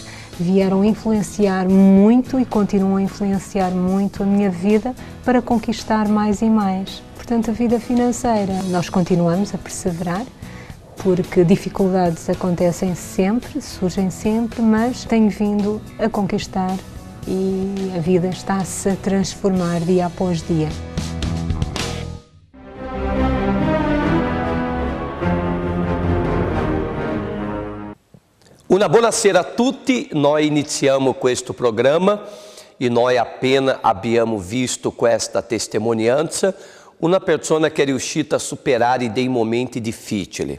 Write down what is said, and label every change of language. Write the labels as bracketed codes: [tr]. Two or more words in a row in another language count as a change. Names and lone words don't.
[pt] Vieram influenciar muito e continuam a influenciar muito a minha vida para conquistar mais e mais. Portanto, a vida financeira, nós continuamos a perseverar, porque dificuldades acontecem sempre, surgem sempre, mas tenho vindo a conquistar e a vida está-se a transformar dia após dia. [it] Una buonasera a tutti, noi iniziamo questo programma e noi appena abbiamo visto questa testimonianza una persona che è riuscita a superare dei momenti difficili.